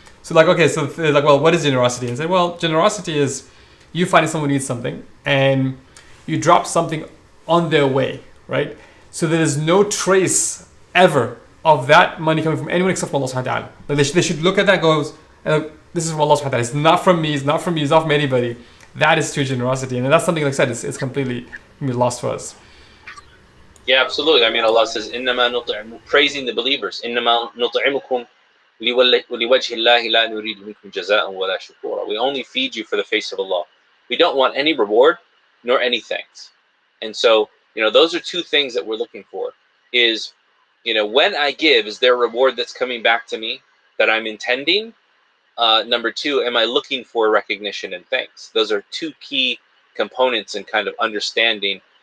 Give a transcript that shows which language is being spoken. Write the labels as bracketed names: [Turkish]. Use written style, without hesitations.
[English] So like, okay, so they're like, well, what is generosity? And I said, well, generosity is you finding someone who needs something and you drop something on their way, right? So there's no trace ever of that money coming from anyone except from Allah subhanahu wa ta'ala. Like they should look at that and go, this is from Allah subhanahu wa ta'ala. It's not from me, it's not from you, it's not from anybody. That is true generosity. And that's something, like I said, it's completely lost for us. Yeah, absolutely. I mean, Allah says, praising the believers, [Arabic] إِنَّمَا نُطْعِمُكُمْ لِوَجْهِ اللَّهِ لَا نُرِيدُ مِنكُمْ جَزَاءً وَلَا شُكُورًا. [English] We only feed you for the face of Allah. We don't want any reward nor any thanks. And so, those are two things that we're looking for. Is, when I give, is there a reward that's coming back to me that I'm intending? Number two, am I looking for recognition and thanks? Those are two key components in kind of understanding.